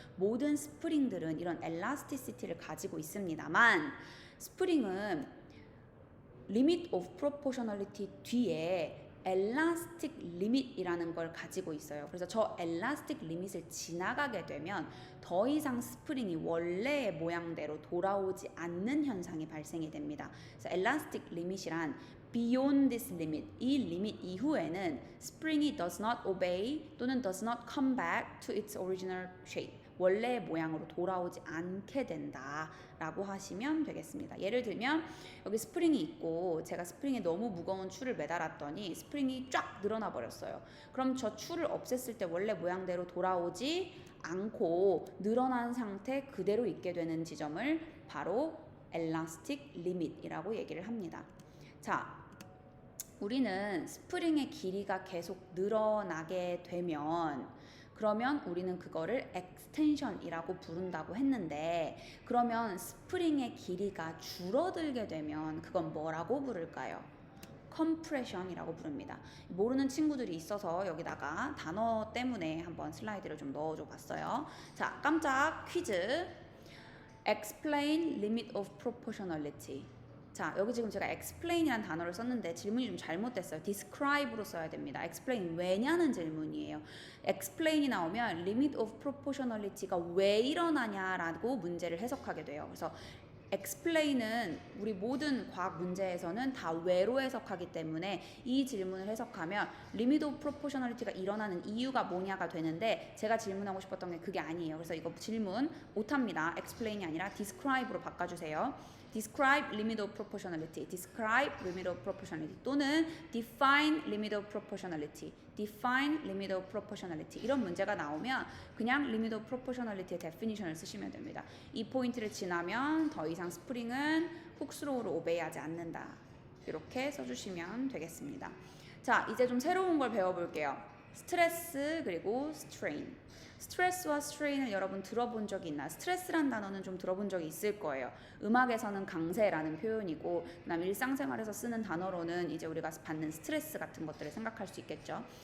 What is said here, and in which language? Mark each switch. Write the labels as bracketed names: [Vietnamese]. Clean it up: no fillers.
[Korean] 모든 스프링들은 이런 elasticity를 가지고 있습니다만 스프링은 limit of proportionality 뒤에 elastic limit이라는 걸 가지고 있어요. 그래서 저 elastic limit을 지나가게 되면 더 이상 스프링이 원래의 모양대로 돌아오지 않는 현상이 발생이 됩니다. 그래서 elastic limit이란 [English] beyond this limit, [Korean] 이 리밋 이후에는 스프링이 [English] does not obey [Korean] 또는 [English] does not come back to its original shape, [Korean] 원래의 모양으로 돌아오지 않게 된다라고 하시면 되겠습니다. 예를 들면 여기 스프링이 있고 제가 스프링에 너무 무거운 추를 매달았더니 스프링이 쫙 늘어나 버렸어요. 그럼 저 추를 없앴을 때 원래 모양대로 돌아오지 않고 늘어난 상태 그대로 있게 되는 지점을 바로 elastic limit이라고 얘기를 합니다. 자, 우리는 스프링의 길이가 계속 늘어나게 되면 그러면 우리는 그거를 extension이라고 부른다고 했는데, 그러면 스프링의 길이가 줄어들게 되면 그건 뭐라고 부를까요? compression이라고 부릅니다. 모르는 친구들이 있어서 여기다가 단어 때문에 한번 슬라이드를 좀 넣어줘 봤어요. 자, 깜짝 퀴즈. [English] Explain limit of proportionality. [Korean] 자, 여기 지금 제가 explain이라는 단어를 썼는데 질문이 좀 잘못됐어요. describe로 써야 됩니다. explain 왜냐는 질문이에요. explain이 나오면 limit of proportionality가 왜 일어나냐라고 문제를 해석하게 돼요. 그래서 explain은 우리 모든 과학 문제에서는 다 왜로 해석하기 때문에 이 질문을 해석하면 limit of proportionality가 일어나는 이유가 뭐냐가 되는데, 제가 질문하고 싶었던 게 그게 아니에요. 그래서 이거 질문 못합니다. explain이 아니라 describe로 바꿔주세요. [English] describe limit of proportionality, [Korean] describe limit of proportionality 또는 [English] define limit of proportionality, [Korean] define limit of proportionality 이런 문제가 나오면 그냥 limit of proportionality의 definition을 쓰시면 됩니다. 이 포인트를 지나면 더 이상 스프링은 훅스로우를 오베이하지 않는다. 이렇게 써주시면 되겠습니다. 자, 이제 좀 새로운 걸 배워볼게요. 스트레스 그리고 스트레인. 스트레스와 스트레인을 여러분 들어본 적이 있나요? 스트레스란 단어는 좀 들어본 적이 있을 거예요. 음악에서는 강세라는 표현이고, 그다음 일상생활에서 쓰는 단어로는 이제 우리가 받는 스트레스 같은 것들을 생각할 수 있겠죠.